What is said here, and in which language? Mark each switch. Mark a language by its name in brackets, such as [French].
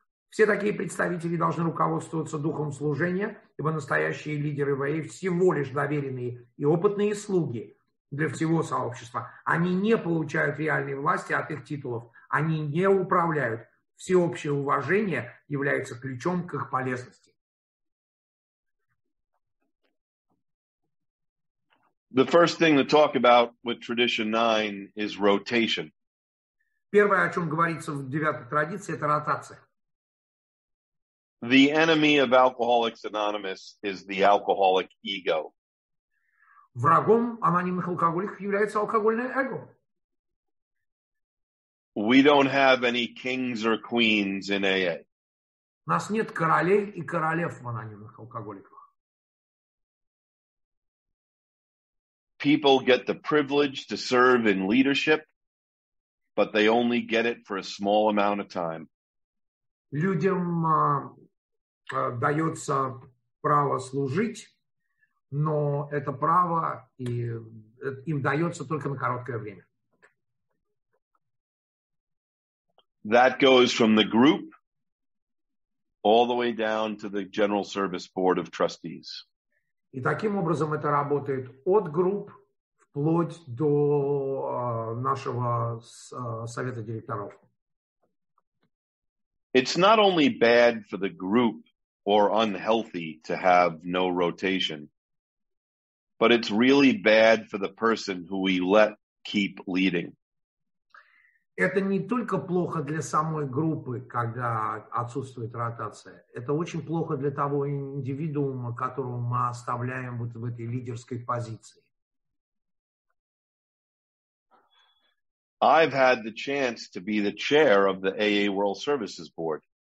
[Russian] Все такие представители должны руководствоваться духом служения, ибо настоящие лидеры ВАИ всего лишь доверенные и опытные слуги для всего сообщества. Они не получают реальной власти от их титулов, они не управляют. Всеобщее уважение является ключом к их полезности. [English] The first thing to talk about with tradition 9 is rotation. [Russian] Первое, о чем говорится в 9 традиции, это ротация. [English] The enemy of Alcoholics Anonymous is the alcoholic ego. [Russian] Врагом анонимных алкоголиков является алкогольное эго. [English] We don't have any kings or queens in AA. [Russian] У нас нет королей и королев в анонимных алкоголиках. [English] People get the privilege to serve in leadership, but they only get it for a small amount of time. [Russian] Людям дается право служить, но это право им дается только на короткое время. [English] That goes from the group all the way down to the General Service Board of Trustees. [Russian] И таким образом это работает от групп вплоть до нашего совета директоров. [English] It's not only bad for the group or unhealthy to have no rotation, but it's really bad for the person who we let keep leading. [Russian] Это не только плохо для самой группы, когда отсутствует ротация. Это очень плохо для того индивидуума, которого мы оставляем вот в этой лидерской позиции. [English] I've had the chance to be the chair of the AA World Services Board.